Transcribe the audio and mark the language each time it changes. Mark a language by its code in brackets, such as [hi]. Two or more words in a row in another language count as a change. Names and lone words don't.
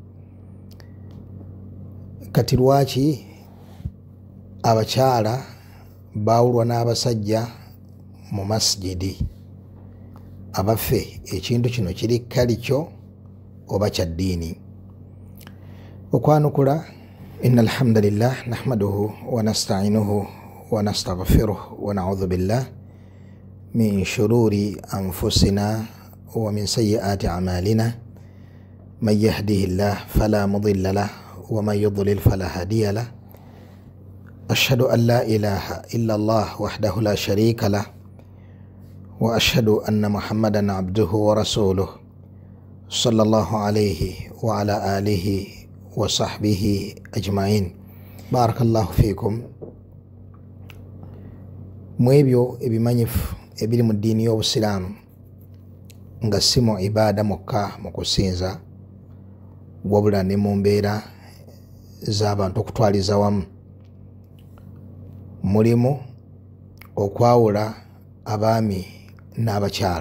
[lg] Kati lwaki abakyala baawulwa n'abasajja mu masjidi? Abaffe ekintu kino kiri kalikyo oba kya ddiini? Okwanukula, [ar] إن الحمد لله نحمده ونستعينه ونستغفره ونعوذ بالله من شرور أنفسنا ومن سيئات أعمالنا من يهده الله فلا مضل له ومن يضلل فلا هادي له. أشهد أن لا إله إلا الله وحده لا شريك له وأشهد أن محمدا عبده ورسوله صلى الله عليه وعلى آله وصحبه أجمعين. بارك الله فيكم. [lg] Mwebyo ebimanyifu ebiri mu ddiini y'obusiraamu nga si mu ibaada mokka mu kusinza, wabula ne mu mbeera z'abantu okutwaliza wamu, mulimu okwawula abaami n'abakyala.